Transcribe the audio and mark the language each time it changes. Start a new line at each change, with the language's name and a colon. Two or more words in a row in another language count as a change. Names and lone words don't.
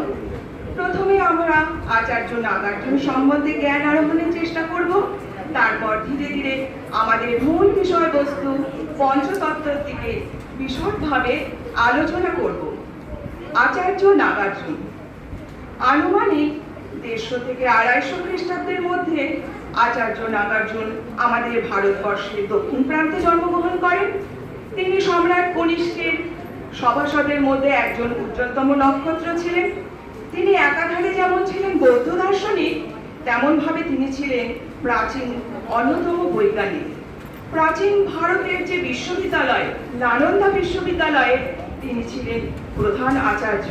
Bangla: প্রথমে আমরা আচার্য নাগার্জুন সম্বন্ধে জ্ঞান আরোহণের চেষ্টা করব। তারপর ধীরে ধীরে আমাদের মূল বিষয়বস্তু পঞ্চতত্ত্বের দিকে বিশদভাবে আলোচনা করব। আচার্য নাগার্জুন আনুমানিক 150 থেকে 250 খ্রিস্টাব্দের মধ্যে আচার্য নাগার্জুন আমাদের ভারতবর্ষের দক্ষিণ প্রান্তে জন্মগ্রহণ করেন। তিনি সম্রাট কনিষ্কের সভাসদের মধ্যে একজন উজ্জ্বলতম নক্ষত্র ছিলেন। তিনি একাধারে যেমন ছিলেন বৌদ্ধ দার্শনিক, তেমন ভাবে তিনি ছিলেন প্রাচীন অন্যতম বৈজ্ঞানিক। প্রাচীন ভারতের যে বিশ্ববিদ্যালয় নালন্দা বিশ্ববিদ্যালয়ে তিনি ছিলেন প্রধান আচার্য।